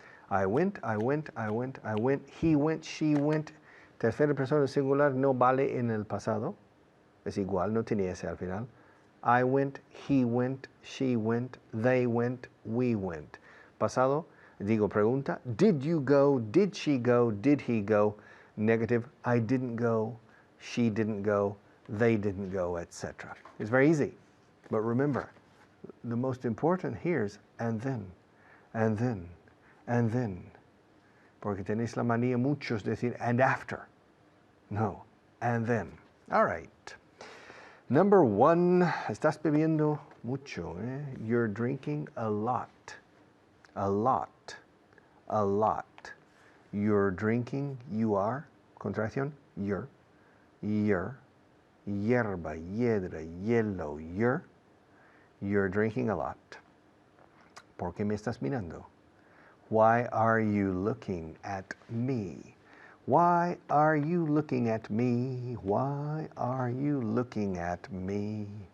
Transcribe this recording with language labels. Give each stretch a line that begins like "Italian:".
English: I went, he went, she went.
Spanish: Tercera persona singular no vale en el pasado. Es igual, no tiene ese al final.
English: I went, he went, she went, they went, we went.
Spanish: Pasado, digo pregunta.
English: Did you go? Did she go? Did he go? Negative, I didn't go, she didn't go, they didn't go, etc. It's very easy. But remember, the most important here is and then, and then. And then,
Spanish: porque tenéis la manía muchos decir
English: and after. No, and then. All right. Number 1,
Spanish: estás bebiendo mucho.
English: You're drinking a lot. A lot. A lot. You're drinking, you are,
Spanish: contracción,
English: you're.
Spanish: Hierba, hiedra,
English: yellow, you're. You're drinking a lot.
Spanish: ¿Por qué me estás mirando?
English: Why are you looking at me? Why are you looking at me? Why are you looking at me?